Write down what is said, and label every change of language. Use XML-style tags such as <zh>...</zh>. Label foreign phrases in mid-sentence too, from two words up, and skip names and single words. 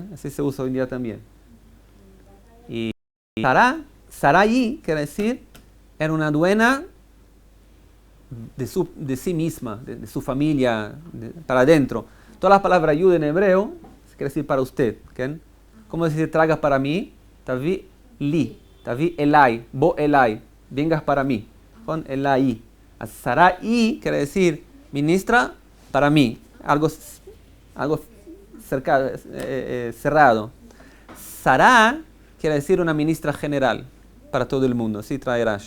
<es>Así se usa hoy en día también. Y Sarai, quiere decir, era una dueña de sí misma, de su familia, para adentro. Todas las palabras yud en hebreo quiere decir para usted. ¿Okay? ¿Cómo decir tragas para mí?</es> <he>תביא לי, תביא אלי, בוא אלי,</he> <es>vengas para mí. Con elai. Sarai quiere decir ministra para mí. Algo cerrado. Sarah quiere decir una ministra general para todo el mundo. Así trae Rashi.</es>